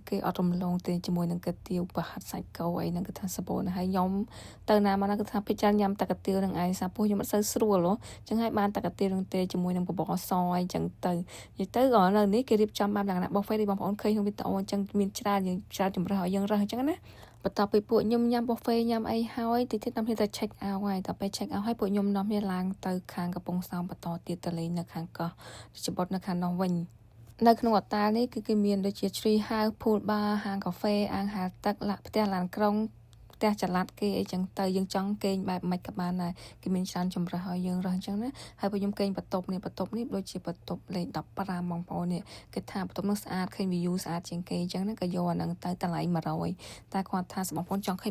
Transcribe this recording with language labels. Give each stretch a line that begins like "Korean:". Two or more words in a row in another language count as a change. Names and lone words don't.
Khmer: គេអត់រំលងទេជាមួយនឹងកាទៀវប្រហិតសាច់គោអីហ្នឹងគឺថាសបូរណាស់ហើយខ្ញុំទៅណាមកណាគឺថាភាគច្រើនញ៉ាំតែកាទៀវនឹងឯងសាពោះខ្ញុំអត់សូវស្រួលហ៎អញ្ចឹងហើយបានតែកាទៀវនឹងទេជាមួយនឹងបបរសអីអញ្ចឹងទៅនិយាយទៅក៏នៅនេះគេរៀបចំបែបលក្ខណៈ buffet ដូចបងប្អូនឃើញក្នុងវីដេអូអញ្ចឹងមានច្រើនយើងច្រើនជំរើសឲ្យយើងរើសអញ្ចឹងណាបន្ទាប់ពីពួកខ្ញុំញ៉ាំ buffet ញ៉ាំអីហើយតិចទៀតនាំគ្នាទៅ
English: check out
Khmer: ហើយដល់ពេល
English: check out
Khmer: ហើយពួកខ្ញុំនាំគ្នាឡើងទៅខាងកំពង់សោមបន្តទៀតទៅលេងនៅខាងកោះច្បុតនៅខាងនោះវិញ នៅក្នុងអត្តានេះគឺគេមានដូចជា
English: tree house pool bar
Khmer: ហាងកាហ្វេអាងហាលទឹកផ្ទះឡានក្រុងផ្ទះចល័តគេអីចឹងទៅយើងចង់គេងបែបមិនក៏បានដែរគេមានច្រើនចម្រើសឲ្យយើងរើសអញ្ចឹងណាហើយពួកខ្ញុំ គេងបន្ទប់នេះដូចជាបន្ទប់លេខ15បងប្អូននេះគេថាបន្ទប់នោះស្អាតឃើញ view ស្អាតជាងគេអញ្ចឹងណាក៏យកអាហ្នឹងទៅតម្លៃ100តែគាត់ថាបងប្អូនចង់ឃើញ